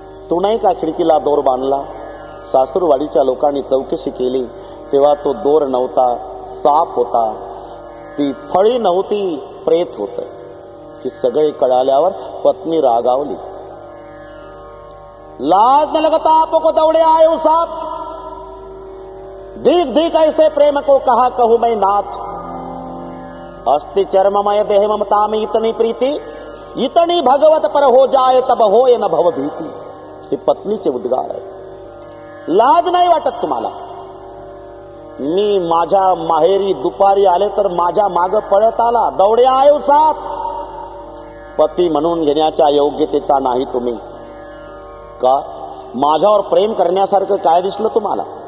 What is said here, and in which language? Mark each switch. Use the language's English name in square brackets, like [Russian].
[Marathi] तू नाही का खिडकीला दोर बांधला? सासूरवाडीच्या लोकांनी चौकशी केली तेव्हा तो दोर नव्हता, साप होता, ती फळी नव्हती, प्रेत होत. ही सगळे कळाल्यावर पत्नी रागावली. [Hindi] लाज न लगता आपको दौड़े आए उस साथ, धीक धीक ऐसे प्रेम को कहा कहूं मैं नाथ, अस्ति चर्ममय देह ममता में इतनी प्रीति, इतनी भगवत पर हो जाए तब होय न भव भीती. [Marathi] हे पत्नीचे उद्गार आहे. लाज नाही वाटत तुम्हाला? मी माझ्या माहेरी दुपारी आले तर माझ्या माग पळत आला, [Hindi] दौडे आयो साथ. [Marathi] पती म्हणून घेण्याच्या योग्यतेचा नाही तुम्ही का? माझ्यावर प्रेम करण्यासारखं काय दिसलं तुम्हाला?